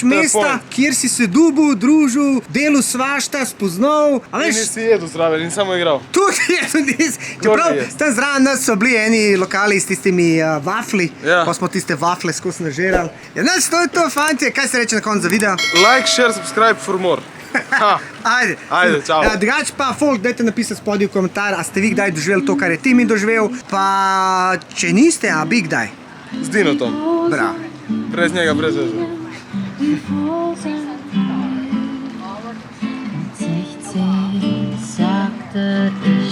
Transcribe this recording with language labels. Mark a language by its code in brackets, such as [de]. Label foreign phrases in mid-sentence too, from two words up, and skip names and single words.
[sl] mesta, point. kjer si se dubil, družil, delal svašta, spoznal. A In veš, nisi jedel zraven in samo igral. tudi je, tudi nis. Čeprav je. tam zraven nas so bili eni lokali s tistimi vafli, Ja. pa smo tiste vafle skozi nažirali. Ja, znaš, to je to, fantje, kaj se reče na koncu za video? [en] Like, share, subscribe for more. [sl] Ha. Ajde. Ajde, čau. Ja, drugače pa, folk, dajte napisati spodaj v komentar, a ste vi kdaj doživeli to, kar je Timi doživel, pa če niste, a bi kdaj. Z Dinotom. Bravo. Brez njega, brez veze. 60 sagte